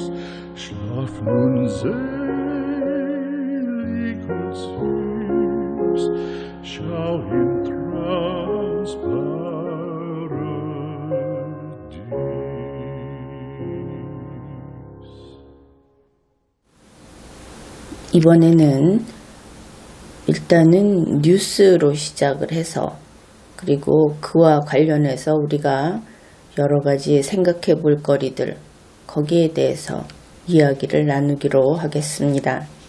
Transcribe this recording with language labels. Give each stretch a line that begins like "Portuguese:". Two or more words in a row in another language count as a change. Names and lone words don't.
German: Schlaf nun selig und süß, schau im Traums Paradies.
Korean: 이번에는 일단은 뉴스로 시작을 해서 그리고 그와 관련해서 우리가 여러 가지 생각해 볼 거리들 거기에 대해서 이야기를 나누기로 하겠습니다.